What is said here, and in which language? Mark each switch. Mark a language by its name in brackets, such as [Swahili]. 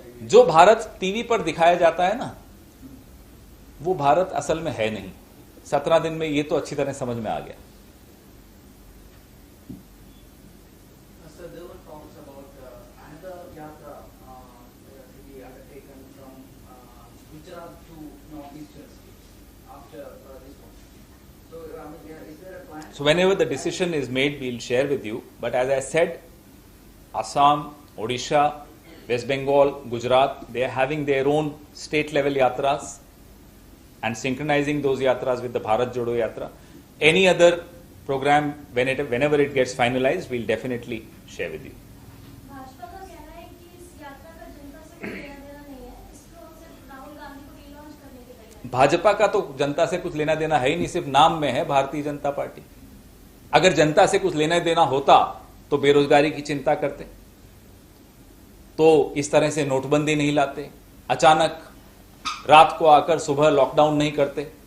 [Hindi] जो भारत टीवी पर दिखाया जाता है ना, वो भारत असल में है नहीं. 17 दिन में ये तो अच्छी तरह समझ में आ गया. [English] Sir, there were talks about another yatra to be undertaken from Gujarat to northeastern states after this one. So, is there a plan? So whenever the decision is made, we'll share with you. But as I said, Assam, Odisha, West Bengal, Gujarat, they are having their own state level yatras and synchronizing those yatras with the BharatJodoYatra. Any other program, whenever it gets finalized, we'll definitely share with you. [Hindi] Bhajpa का कहना है कि इस यात्रा का जनता से कोई लेना देना नहीं है, इसको सिर्फ राहुल गांधी को रीलॉन्च करने के तैयार. भाजपा का तो जनता से कुछ लेना देना है ही नहीं, सिर्फ नाम में है भारतीय जनता पार्टी. अगर जनता से कुछ लेना देना होता तो बेरोजगारी की चिंता करते, तो इस तरह से नोटबंदी नहीं लाते, अचानक रात को आकर सुबह लॉकडाउन नहीं करते.